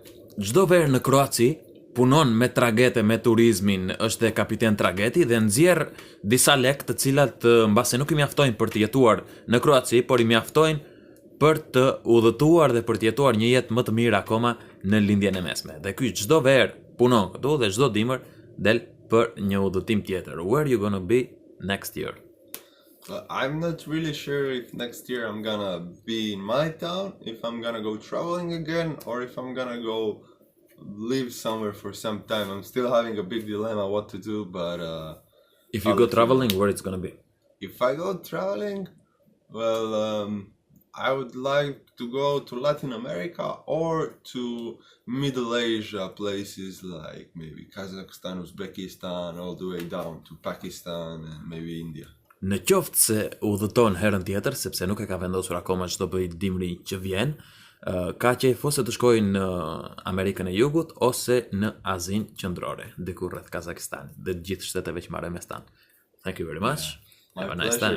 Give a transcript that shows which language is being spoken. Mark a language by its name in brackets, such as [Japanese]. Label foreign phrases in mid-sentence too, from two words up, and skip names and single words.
[Albanian] Çdo verë në Kroaci punon me tragete, me turizmin, është dhe kapiten trageti dhe nxjerr disa lek të cilat mbase nuk I mjaftojnë për të jetuar në Kroaci, por I mjaftojnë për të udhëtuar dhe për të jetuar një jetë më të mirë akoma në lindjen e mesme. Dhe ky çdo verë punon këtu dhe çdo dimër del për një udhëtim tjetër. [English] Where you gonna be next year? I'm not really sure if next year I'm gonna be in my town, if I'm gonna go traveling again, or if I'm gonna go live somewhere for some time. I'm still having a big dilemma what to do, but if you go traveling, where it's gonna be? If I go traveling, well, I would like to go to Latin America or to Middle Asia, places like maybe Kazakhstan, Uzbekistan, all the way down to Pakistan and maybe India. [Albanian] Në qoftë se udhëton herën tjetër, sepse nuk e ka vendosur akoma çdo bëj dimri që vjen, Ka qejf ose të shkojnë në Amerikën e Jugut ose në Azinë Qendrore, diku rreth Kazakistanit, dhe të gjithë shteteve që marrin mes tan. [English] Thank you very much. My Have a nice time.